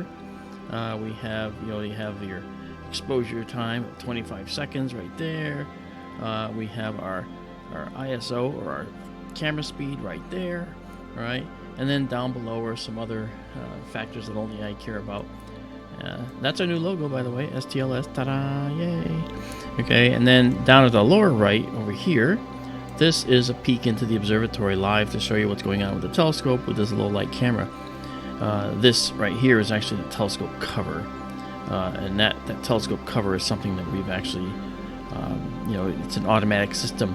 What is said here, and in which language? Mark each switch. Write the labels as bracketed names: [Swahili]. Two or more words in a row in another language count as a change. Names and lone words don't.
[English] We have, you have your exposure time of 25 seconds right there. We have our ISO, or our camera speed, right there. All right, And then down below are some other factors that only I care about. That's our new logo, by the way, STLS, ta-da, yay. Okay, and then down at the lower right over here, this is a peek into the observatory live to show you what's going on with the telescope with this low light camera. This right here is actually the telescope cover, and that telescope cover is something that we've actually, it's an automatic system.